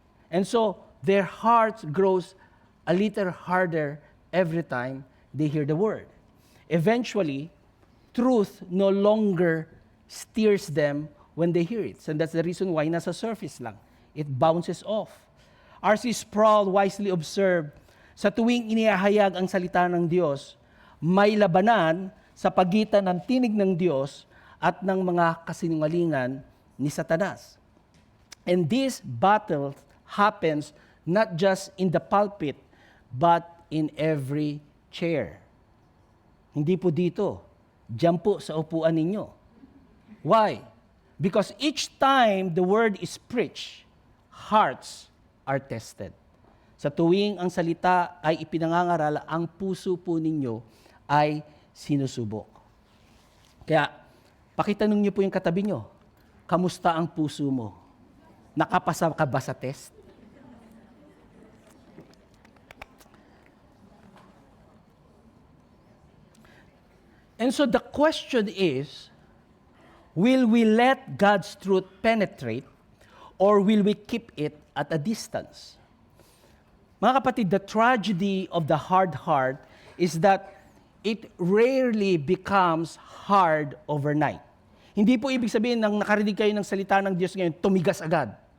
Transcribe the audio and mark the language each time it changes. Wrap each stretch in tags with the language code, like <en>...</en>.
<en>And so, their heart grows a little harder every time they hear the word. Eventually, truth no longer steers them when they hear it. And that's the reason why</en> <tl>nasa surface lang.</tl> <en>It bounces off. R.C. Sproul wisely observed,</en> <tl>sa tuwing inihahayag ang salita ng Diyos, may labanan sa pagitan ng tinig ng Diyos at ng mga kasinungalingan ni Satanas.</tl> <en>And this battle happens not just in the pulpit, but in every chair.</en> <tl>Hindi po dito. Diyan po sa upuan ninyo.</tl> <en>Why? Because each time the word is preached, hearts are tested.</en> <tl>Sa tuwing ang salita ay ipinangangaral, ang puso po ninyo ay sinusubok. Kaya, pakitanong niyo po yung katabi niyo, kamusta ang puso mo? Nakapasa ka ba sa test?</tl> <en>And so the question is, will we let God's truth penetrate or will we keep it at a distance?</en> <tl>Mga kapatid,</tl> <en>the tragedy of the hard heart is that it rarely becomes hard overnight.</en> <tl>Hindi po ibig sabihin nang nakarinig kayo ng salita ng Diyos ngayon, tumigas agad.</tl>